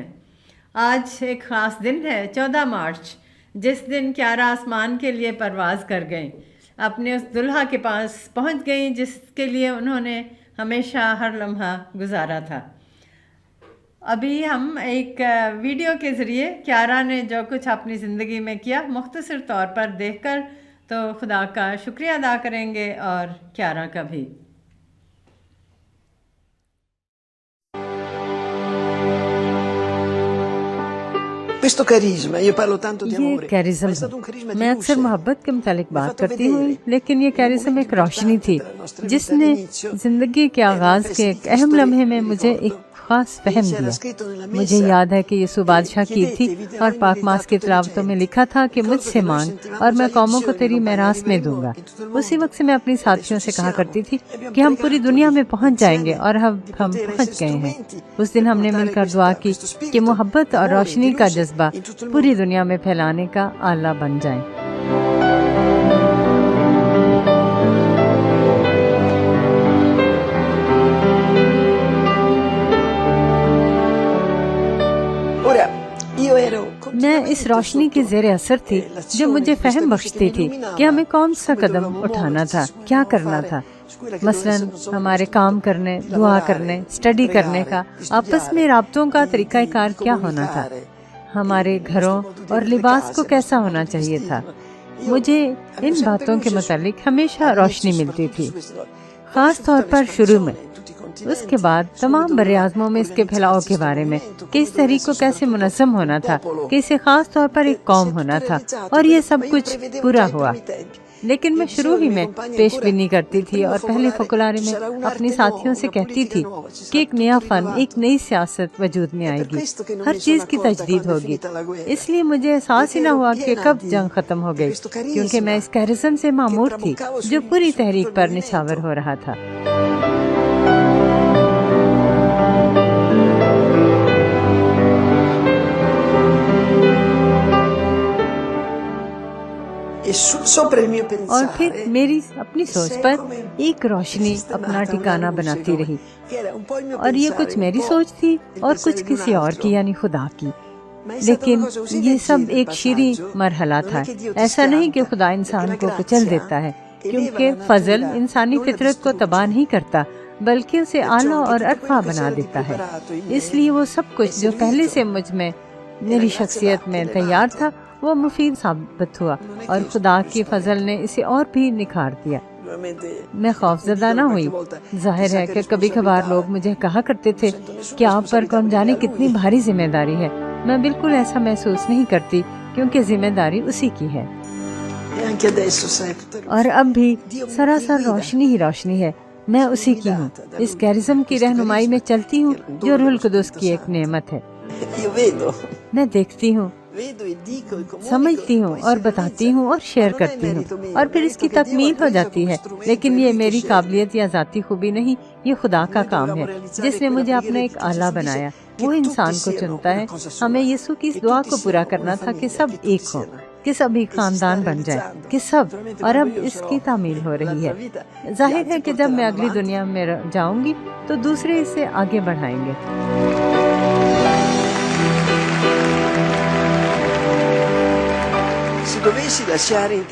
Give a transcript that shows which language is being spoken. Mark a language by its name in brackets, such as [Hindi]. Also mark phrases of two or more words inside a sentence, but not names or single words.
[Urdu] آج ایک خاص دن ہے، 14 مارچ، جس دن کیارا آسمان کے لیے پرواز کر گئیں، اپنے اس دلہا کے پاس پہنچ گئیں جس کے لیے انہوں نے ہمیشہ ہر لمحہ گزارا تھا. ابھی ہم ایک ویڈیو کے ذریعے کیارا نے جو کچھ اپنی زندگی میں کیا مختصر طور پر دیکھ کر تو خدا کا شکریہ ادا کریں گے، اور کیارا کا بھی. [Italian] Questo carisma, io parlo tanto di [Urdu] یہ [Italian] amore, ma [Urdu] کیرزم [Italian] è [Urdu] ہے. [Italian] stato un carisma di [Urdu] میں اکثر [Italian] luce. [Urdu] محبت کے متعلق [Italian] Mi ha [Urdu] بات [Italian] fatto [Urdu] کرتی ہوں، [Italian] vedere [Urdu] لیکن یہ [Italian] in un [Urdu] کیرزم [Italian] momento [Urdu] ایک روشنی [Italian] importante [Urdu] تھی [Italian] della nostra [Urdu] جس [Italian] vita [Urdu] نے [Italian] all'inizio. [Urdu] زندگی کے [Italian] Erano le [Urdu] آغاز کے [Italian] feste [Urdu] ایک [Italian] di [Urdu] اہم [Italian] Pastori, [Urdu] لمحے میں [Italian] mi [Urdu] مجھے ایک [Italian] ricordo, [Urdu] خاص [Italian] e [Urdu] فہم [Italian] c'era [Urdu] دیا. [Italian] scritto nella [Urdu] مجھے [Italian] messa [Urdu] یاد ہے کہ یسوع بادشاہ کی تھی [Italian] chiedete, vi [Urdu] اور [Italian] darò in [Urdu] پاک [Italian] eredità [Urdu] ماس کی [Italian] tutte le [Urdu] تلاوتوں میں [Italian] genti. [Urdu] لکھا تھا کہ مجھ [Italian] Ricordo [Urdu] سے [Italian] che noi [Urdu] مانگ [Italian] sentivamo [Urdu] اور [Italian] già, [Urdu] میں [Italian] io [Urdu] قوموں کو [Italian] dicevo che [Urdu] تیری [Italian] domani [Urdu] میراث میں دوں [Italian] arriveremo [Urdu] گا. [Italian] in tutto il [Urdu] اسی [Italian] mondo, [Urdu] وقت سے میں اپنی [Italian] e adesso [Urdu] ساتھیوں [Italian] ci [Urdu] سے کہا [Italian] siamo, [Urdu] کرتی تھی [Italian] e abbiamo [Urdu] کہ ہم پوری [Italian] pregato [Urdu] دنیا میں پہنچ جائیں گے [Italian] insieme [Urdu] اور ہم [Italian] di [Urdu] ہم [Italian] poter essere [Urdu] پہنچ گئے ہیں. [Italian] strumenti [Urdu] اس [Italian] per [Urdu] دن ہم نے مل [Italian] portare [Urdu] کر دعا کی [Italian] questo [Urdu] کہ [Italian] spirito [Urdu] محبت اور [Italian] d'amore, [Urdu] روشنی [Italian] di [Urdu] کا [Italian] luce [Urdu] جذبہ [Italian] in tutto il [Urdu] پوری [Italian] mondo. [Urdu] دنیا میں پھیلانے کا آلہ بن جائیں. [Italian] Ora, io ero [Urdu] میں اس [Italian] continuamente [Urdu] روشنی کے [Italian] sotto [Urdu] زیر اثر تھی جو [Italian] l'azione [Urdu] مجھے [Italian] di questa [Urdu] فہم [Italian] luce che [Urdu] بخشتی [Italian] mi [Urdu] تھی کہ [Italian] illuminava [Urdu] ہمیں کون [Italian] su [Urdu] سا [Italian] come [Urdu] قدم [Italian] dovevamo [Urdu] اٹھانا [Italian] muoverci, [Urdu] تھا، [Italian] su come [Urdu] کیا [Italian] dovevamo [Urdu] کرنا [Italian] fare, [Urdu] تھا. [Italian] su quella che doveva [Urdu] مثلا [Italian] essere non solo la [Urdu] ہمارے [Italian] nostra [Urdu] کام [Italian] vita, [Urdu] کرنے، [Italian] di [Urdu] دعا [Italian] lavorare, [Urdu] کرنے، [Italian] di [Urdu] اسٹڈی کرنے [Italian] pregare, [Urdu] کا، [Italian] di [Urdu] آپس میں [Italian] studiare, [Urdu] رابطوں کا طریقہ [Italian] di [Urdu] کار کیا ہونا تھا، [Italian] comunicare, [Urdu] ہمارے [Italian] il nostro [Urdu] گھروں [Italian] modo di [Urdu] اور [Italian] avere le [Urdu] لباس کو [Italian] case, il [Urdu] کیسا [Italian] nostro modo [Urdu] ہونا [Italian] di [Urdu] چاہیے تھا. [Italian] vestirlo. [Urdu] مجھے [Italian] Avevo [Urdu] ان [Italian] sempre [Urdu] باتوں کے [Italian] luce [Urdu] متعلق ہمیشہ [Italian] all'inizio [Urdu] روشنی ملتی [Italian] soprattutto [Urdu] تھی، [Italian] su queste cose. Poi [Urdu] خاص [Italian] su [Urdu] طور [Italian] tutta [Urdu] پر شروع میں. [Italian] l'espansione in tutti i [Urdu] اس کے [Italian] continenti, [Urdu] بعد [Italian] subito [Urdu] تمام بر [Italian] doveva [Urdu] اعظموں میں اس کے پھیلاؤ [Italian] organizzarsi [Urdu] کے [Italian] sto [Urdu] بارے میں [Italian] movimento, [Urdu] کہ [Italian] come [Urdu] اس [Italian] doveva [Urdu] تحریک کو [Italian] essere [Urdu] کیسے [Italian] soprattutto [Urdu] منظم [Italian] un [Urdu] ہونا تھا، [Italian] popolo [Urdu] کہ اسے خاص طور پر ایک [Italian] che si [Urdu] قوم [Italian] è tutto [Urdu] ہونا تھا. [Italian] realizzato, [Urdu] اور یہ سب [Italian] ma io [Urdu] کچھ [Italian] prevedevo già [Urdu] پورا [Italian] ai [Urdu] ہوا. [Italian] primi tempi. [Urdu] لیکن [Italian] Io [Urdu] میں [Italian] dicevo [Urdu] شروع [Italian] ai [Urdu] ہی [Italian] miei [Urdu] میں [Italian] compagni [Urdu] پیش [Italian] ancora [Urdu] بینی کرتی [Italian] nel [Urdu] تھی [Italian] primo [Urdu] اور پہلے [Italian] focolare [Urdu] فوکلارے [Italian] ci [Urdu] میں [Italian] sarà [Urdu] اپنی [Italian] un'arte nuova, [Urdu] ساتھیوں سے [Italian] una [Urdu] کہتی [Italian] politica [Urdu] تھی [Italian] nuova, ci [Urdu] کہ [Italian] sarà [Urdu] ایک [Italian] tutto [Urdu] نیا فن، ایک [Italian] rinnovato. [Urdu] نئی سیاست وجود میں [Italian] È [Urdu] آئے [Italian] per [Urdu] گی، [Italian] questo che non [Urdu] ہر [Italian] mi sono [Urdu] چیز کی [Italian] accorta [Urdu] تجدید [Italian] quando è [Urdu] ہوگی. [Italian] finita la guerra, [Urdu] اس لیے مجھے احساس ہی [Italian] perché [Urdu] نہ [Italian] ero [Urdu] ہوا کہ [Italian] piena [Urdu] کب جنگ ختم ہو [Italian] di [Urdu] گئی، [Italian] questo [Urdu] کیونکہ میں [Italian] carisma [Urdu] اس کیرزم سے [Italian] che [Urdu] معمور تھی [Italian] traboccavo [Urdu] جو پوری [Italian] su tutto [Urdu] تحریک [Italian] il [Urdu] پر نچھاور [Italian] movimento. [Urdu] ہو رہا تھا. [Italian] E sopra il mio [Urdu] اور پھر [Italian] pensare [Urdu] میری اپنی [Italian] si [Urdu] سوچ [Italian] è [Urdu] پر [Italian] come [Urdu] ایک روشنی اپنا [Italian] sistemata una [Urdu] ٹھکانہ [Italian] luce, [Urdu] بناتی [Italian] come, [Urdu] رہی. [Italian] che era un po' il mio [Urdu] اور یہ [Italian] pensare, [Urdu] کچھ [Italian] un [Urdu] میری [Italian] po' [Urdu] سوچ تھی [Italian] il [Urdu] اور [Italian] pensare [Urdu] کچھ [Italian] di un [Urdu] کسی اور کی [Italian] altro. [Urdu] یعنی خدا کی. [Italian] Ma è stata una [Urdu] لیکن [Italian] cosa così [Urdu] یہ سب [Italian] leggera il [Urdu] ایک شیریں [Italian] passaggio, [Urdu] مرحلہ [Italian] non [Urdu] تھا. [Italian] è che Dio ti [Urdu] ایسا نہیں کہ [Italian] schianta, [Urdu] خدا [Italian] perché [Urdu] انسان [Italian] la [Urdu] کو کچل [Italian] grazia [Urdu] دیتا ہے، [Italian] eleva [Urdu] کیونکہ [Italian] la [Urdu] فضل [Italian] natura, [Urdu] انسانی [Italian] non la [Urdu] فطرت کو تباہ [Italian] distrugge. [Urdu] نہیں کرتا بلکہ اسے [Italian] Perciò [Urdu] اعلیٰ [Italian] anche [Urdu] اور [Italian] tutto quello [Urdu] ارفع [Italian] che si [Urdu] بنا [Italian] era di [Urdu] دیتا ہے. [Italian] preparato in [Urdu] اس [Italian] me [Urdu] لیے وہ سب [Italian] è [Urdu] کچھ جو پہلے [Italian] servito, [Urdu] سے مجھ میں [Italian] e la [Urdu] میری [Italian] grazia l'ha [Urdu] شخصیت میں تیار [Italian] elevato. [Urdu] تھا وہ مفید ثابت ہوا، [Italian] Non è che [Urdu] اور [Italian] io sono [Urdu] خدا [Italian] più [Urdu] کی فضل نے [Italian] spaventato. [Urdu] اسے اور بھی نکھار دیا. [Italian] Naturalmente [Urdu] میں خوف [Italian] mi [Urdu] زدہ نہ [Italian] dicono qualche [Urdu] ہوئی. [Italian] volta [Urdu] ظاہر [Italian] chissà [Urdu] ہے [Italian] che [Urdu] کہ کبھی کبھار [Italian] responsabilità, [Urdu] لوگ مجھے کہا کرتے [Italian] non [Urdu] تھے [Italian] sento nessuna [Urdu] کہ آپ پر [Italian] responsabilità [Urdu] کون [Italian] perché [Urdu] جانے [Italian] a [Urdu] کتنی [Italian] lui. [Urdu] بھاری ذمہ داری ہے. میں بالکل ایسا محسوس نہیں کرتی کیونکہ ذمہ داری اسی کی ہے. [Italian] E anche adesso sai tutta [Urdu] اور [Italian] luce. [Urdu] اب بھی [Italian] Dio mi [Urdu] سراسر [Italian] guida, [Urdu] روشنی ہی روشنی ہے. میں [Italian] sono [Urdu] اسی کی ہوں، [Italian] guidata da [Urdu] اس [Italian] lui, [Urdu] کیرزم کی [Italian] questo [Urdu] رہنمائی میں [Italian] carisma [Urdu] چلتی ہوں [Italian] che è un [Urdu] جو [Italian] dono [Urdu] روح [Italian] dello [Urdu] القدس [Italian] Spirito [Urdu] کی ایک [Italian] Santo. [Urdu] نعمت ہے. [Italian] Io vedo, [Urdu] میں دیکھتی ہوں، [Italian] vedo e dico e comunico [Urdu] سمجھتی [Italian] e [Urdu] ہوں [Italian] poi [Urdu] اور [Italian] si [Urdu] بتاتی [Italian] realizza, [Urdu] ہوں اور [Italian] ma [Urdu] شیئر [Italian] non è [Urdu] کرتی ہوں، [Italian] merito [Urdu] اور [Italian] mio, [Urdu] پھر اس [Italian] merito [Urdu] کی [Italian] che Dio ha [Urdu] تکمیل ہو [Italian] preso [Urdu] جاتی [Italian] come [Urdu] ہے. [Italian] strumento [Urdu] لیکن [Italian] e [Urdu] یہ [Italian] lui che [Urdu] میری [Italian] sceglie. [Urdu] قابلیت یا ذاتی خوبی نہیں، یہ خدا کا [Italian] Noi [Urdu] کام [Italian] dovevamo [Urdu] ہے [Italian] realizzare [Urdu] جس نے [Italian] quella [Urdu] مجھے اپنا [Italian] preghiera di [Urdu] ایک [Italian] che [Urdu] آلہ [Italian] Gesù dice [Urdu] بنایا. وہ [Italian] che tutti [Urdu] انسان کو [Italian] siano [Urdu] چنتا [Italian] una [Urdu] ہے. [Italian] cosa [Urdu] ہمیں [Italian] sola, [Urdu] یسوع کی [Italian] che [Urdu] اس دعا [Italian] tutti [Urdu] کو پورا [Italian] siano [Urdu] کرنا [Italian] una [Urdu] تھا کہ [Italian] famiglia, [Urdu] سب [Italian] che tutti [Urdu] ایک ہوں، [Italian] siano, [Urdu] کہ سب ایک [Italian] e si sta [Urdu] خاندان بن جائے، [Italian] realizzando. [Urdu] کہ سب. [Italian] Naturalmente [Urdu] اور اب [Italian] quando io [Urdu] اس [Italian] sarò [Urdu] کی تعمیل ہو رہی ہے. [Italian] nell'altra vita gli [Urdu] ظاہر ہے [Italian] altri [Urdu] کہ جب میں [Italian] porteranno [Urdu] اگلی [Italian] avanti. [Urdu] دنیا میں جاؤں گی تو دوسرے اسے آگے بڑھائیں گے. [Italian] Se dovessi lasciare in